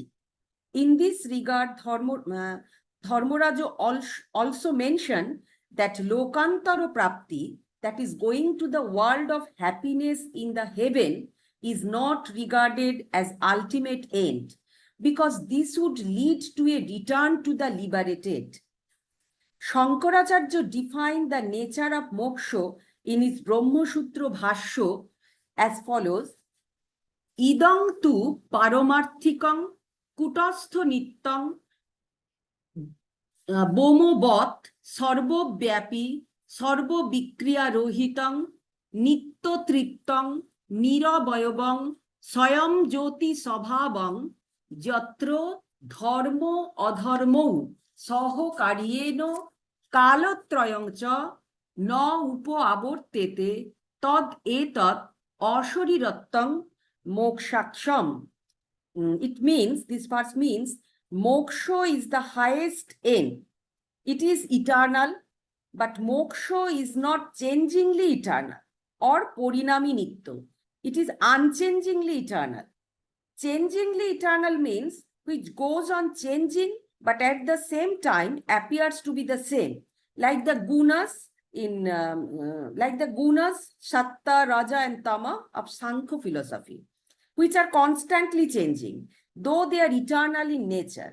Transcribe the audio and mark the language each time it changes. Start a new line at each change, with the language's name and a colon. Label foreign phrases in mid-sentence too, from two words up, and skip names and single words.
English: In this regard, Dharmaraja also mentioned that Lokantara Prapti, that is going to the world of happiness in the heaven, is not regarded as ultimate end, because this would lead to a return to the liberated. Shankaracharya defined the nature of moksha in his Brahma Sutra Bhashya as follows:
Sanskrit: इदं तु पारमार्थिकं कूटस्थ नित्यम् व्योमवत् सर्व व्यापि सर्व विक्रिया रहितं नित्य तृप्तं निरवयवं स्वयं ज्योति स्वभावं यत्र धर्म अधर्मौ सहकार्येण कालत्रयं च न उप आवर्तेते तद् एतत् अशरीरत्वं मोक्षाख्यम्.
English: It means, this verse means, moksha is the highest end. It is eternal, but moksha is not changingly eternal or
Sanskrit: porinami nitya.
English: It is unchangingly eternal. Changingly eternal means which goes on changing, but at the same time appears to be the same, like the gunas Satta, Raja, and Tama of Sankhya philosophy, which are constantly changing, though they are eternal in nature.